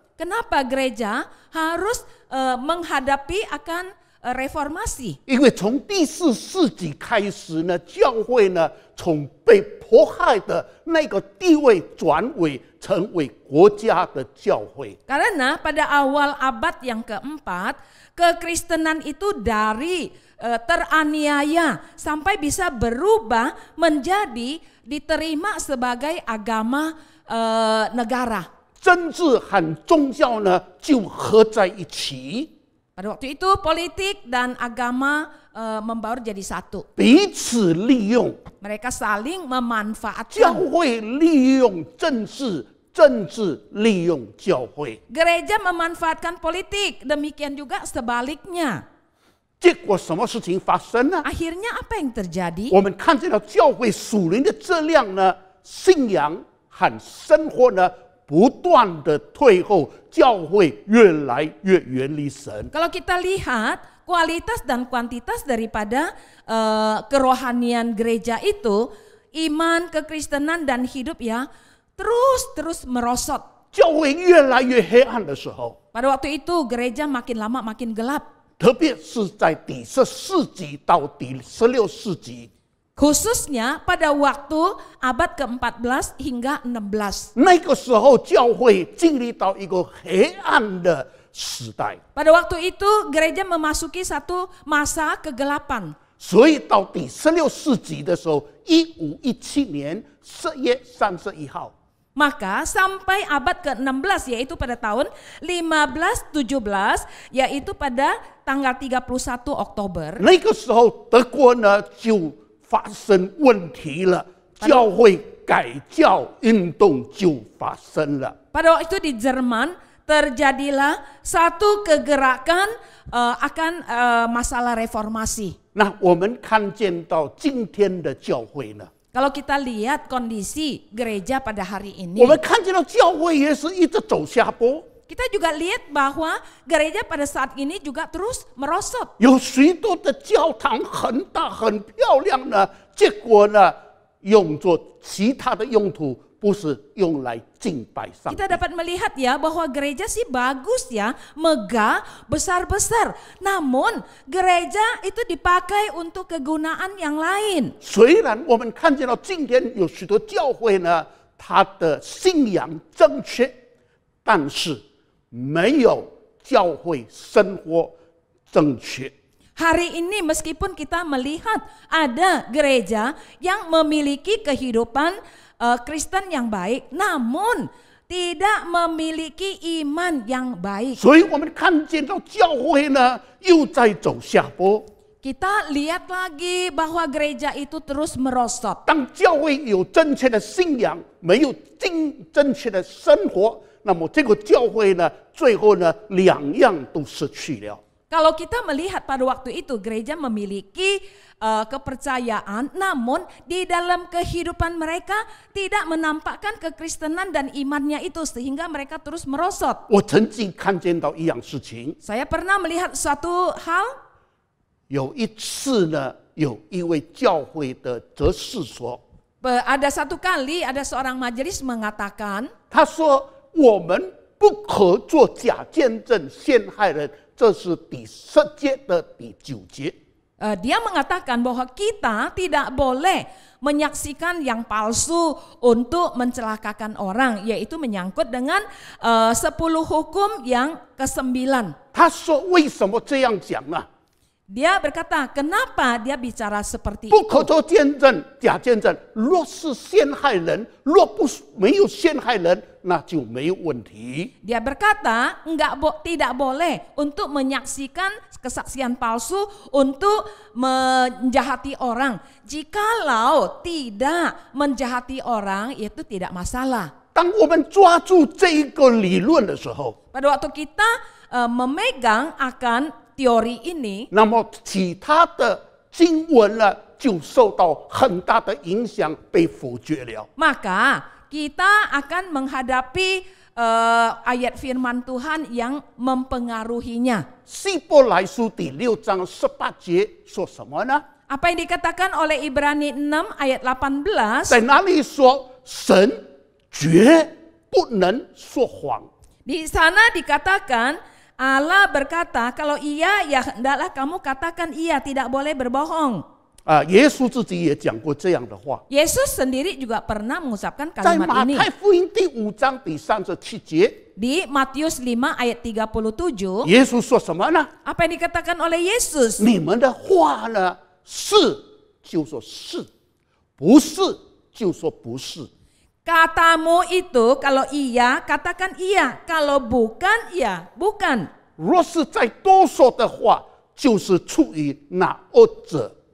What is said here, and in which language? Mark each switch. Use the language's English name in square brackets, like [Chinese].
[Indonesian] Kenapa gereja harus menghadapi akan reformasi? [Chinese] 因为从第4世纪开始呢，教会呢从被迫害的那个地位转为成为国家的教会。 [Indonesian] Karena pada awal abad yang keempat, kekristenan itu dari teraniaya sampai bisa berubah menjadi diterima sebagai agama negara. [Chinese] 政治和宗教呢就合在一起， [Indonesian] Pada waktu itu politik dan agama membaur jadi satu. [Chinese] 彼此利用。 [Indonesian] Mereka saling memanfaatkan. [Chinese] 会利用政治，政治利用教会。 [Indonesian] Gereja memanfaatkan politik, demikian juga sebaliknya. [Chinese] 结果什么事情发生呢？ [Indonesian] Akhirnya apa yang terjadi? [Chinese] 我们看见了教会属灵的质量呢，信仰和生活呢不断的退后，教会越来越远离神。 [Indonesian] Kalau kita lihat kualitas dan kuantitas daripada kerohanian gereja itu, iman, kekristenan dan hidup ya terus merosot. [Chinese] 教会越来越黑暗的时候， [Indonesian] Pada waktu itu gereja makin lama makin gelap. [Chinese] 特别是在第14世纪到第16世纪， [Indonesian] Khususnya pada waktu abad ke-14 hingga 16. [Chinese] 那个时候教会经历到一个黑暗的时代。 [Indonesian] Pada waktu itu gereja memasuki satu masa kegelapan. [Chinese] 所以到第16世纪的时候，1517年4月31号， [Indonesian] Maka sampai abad ke-16 yaitu pada tahun 1517 yaitu pada tanggal 31 Oktober. [Chinese] 那个时候德国呢就发生问题了，教会改教运动就发生了。 [Indonesian] Pada waktu itu di Jerman terjadilah satu kegerakan akan masalah reformasi. [Chinese] 那我们看见到今天的教会呢， [Indonesian] Kalau kita lihat kondisi gereja pada hari ini, [Chinese] 我们看见到教会也是一直走下坡， [Indonesian] kita juga lihat bahwa gereja pada saat ini juga terus merosot. [Chinese] 有许多的教堂很大很漂亮呢，结果呢用作其他的用途，不是用来敬拜上帝。 [Indonesian] Kita dapat melihat ya bahwa gereja sih bagus ya, megah, besar-besar. Namun gereja itu dipakai untuk kegunaan yang lain. [Chinese] 虽然我们看见到今天有许多教会呢，他的信仰正确，但是没有教会生活正确。 [Indonesian] Hari ini meskipun kita melihat ada gereja yang memiliki kehidupan Kristen yang baik, namun tidak memiliki iman yang baik. [Chinese] 所以我们看见到教会呢又在走下坡。 [Indonesian] Kita lihat lagi bahwa gereja itu terus merosot. [Chinese] 当教会有正确的信仰，没有正确的生活，那么这个教会呢，最后呢两样都失去了。 [Indonesian] Kalau kita melihat pada waktu itu gereja memiliki kepercayaan, namun di dalam kehidupan mereka tidak menampakkan kekristenan dan imannya itu sehingga mereka terus merosot. [Chinese] 我曾经看见到一样事情， [Indonesian] Saya pernah melihat suatu hal. [Chinese] 有一次呢，有一位教会的执事说， [Indonesian] Ada satu kali ada seorang majelis mengatakan, [Chinese] 他说我们不可做假见证陷害人，这是第10节的第9节。 [Indonesian] dia mengatakan bahwa kita tidak boleh menyaksikan yang palsu untuk mencelakakan orang, yaitu menyangkut dengan 10 hukum yang ke-9. [Chinese] 他说为什么这样讲呢？ [Indonesian] Dia berkata, kenapa dia bicara seperti [Chinese] 不 [Indonesian] itu? [Chinese] 可做见证假见证，若是陷害人，若不没有陷害人，那就没有问题。 [Indonesian] Dia berkata, tidak boleh untuk menyaksikan kesaksian palsu untuk menjahati orang. Jikalau tidak menjahati orang, itu tidak masalah. [Chinese] 当我们抓住这一个理论的时候， [Indonesian] Pada waktu kita memegang akan teori ini, [Chinese] 那么其他的经文呢，就受到很大的影响，被否决了。 [Indonesian] maka kita akan menghadapi ayat firman Tuhan yang mempengaruhinya. [Chinese] 希伯来书第6章18节说什么呢？ [Indonesian] Apa yang dikatakan oleh Ibrani 6 ayat 18? [Chinese] 在哪里说神绝不能说谎？ [Indonesian] Di sana dikatakan Allah berkata, kalau iya ya hendaklah kamu katakan iya, tidak boleh berbohong. [Chinese] 耶稣自己也讲过这样的话， [Indonesian] Yesus sendiri juga pernah mengucapkan [Chinese] 在 [Indonesian] kalimat [Chinese] 马 [Indonesian] ini [Chinese] 太福音第5章第37节， [Indonesian] di Matius 5 ayat 37. [Chinese] 耶稣说什么呢？ [Indonesian] Apa yang dikatakan oleh Yesus? [Chinese] 你们的话呢，是就说是，不是就说不是。 [Indonesian] Katamu itu kalau iya katakan iya, kalau bukan ya bukan. [Chinese] 若是再多说的话，就是出于那恶者。